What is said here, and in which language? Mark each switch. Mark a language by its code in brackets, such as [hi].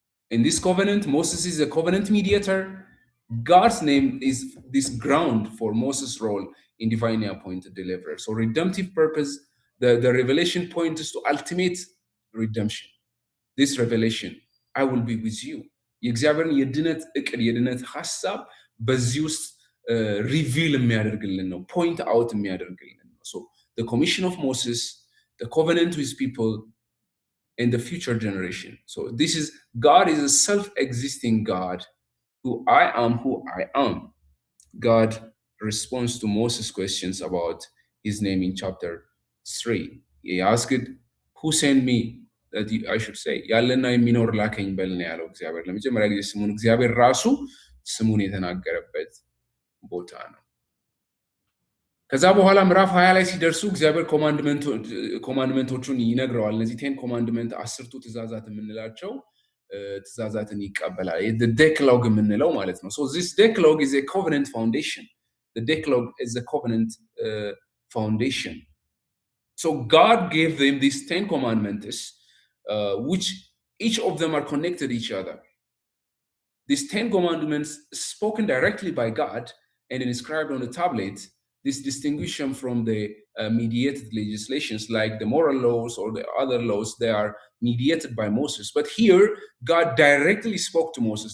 [en] In this covenant, Moses is a covenant mediator. God's name is this ground for Moses' role in divinely appointed deliverer. So redemptive purpose, the revelation points to ultimate redemption. This revelation, I will be with you. [am] የእግዚአብሔርን የድነት እቅድ የድነት ሐሳብ በዚህ ውስጥ ሪቪል የሚያደርግልን ነው፣ ፖይንት አውት የሚያደርግልን ነው። [en] So the commission of Moses, the covenant with people, and the future generation. So this is, God is a self-existing God who I am. God responds to Moses' questions about his name in chapter 3. He asked, who sent me? That I should say, [am] ያለና የሚኖር ላከኝ በል ነው ያለው እግዚአብሔር። ለመጀመሪያ ጊዜ ስሙን እግዚአብሔር ራሱ ስሙን የተናገረበት ቦታ ነው። ከዛ በኋላ ምዕራፍ 20 ላይ ሲደርሱ እግዚአብሔር ኮማንድመንቶቹን ይነግረዋል። እነዚህ 10 ኮማንድመንት 10ቱ ትእዛዛት የምንላቸው ትእዛዛትን ይቀበላል። ዴክሎግ የምንለው ማለት ነው። [en] ሶ ዚስ ዴክሎግ ኢዝ ኤ ኮቨነንት ፋውንዴሽን። ዴክሎግ ኢዝ ኤ ኮቨነንት ፋውንዴሽን። So God gave them these 10 commandments, which each of them are connected to each other. These 10 commandments spoken directly by God and inscribed on the tablet, this distinguish them from the mediated legislations like the moral laws or the other laws. They are mediated by Moses. But here, God directly spoke to Moses.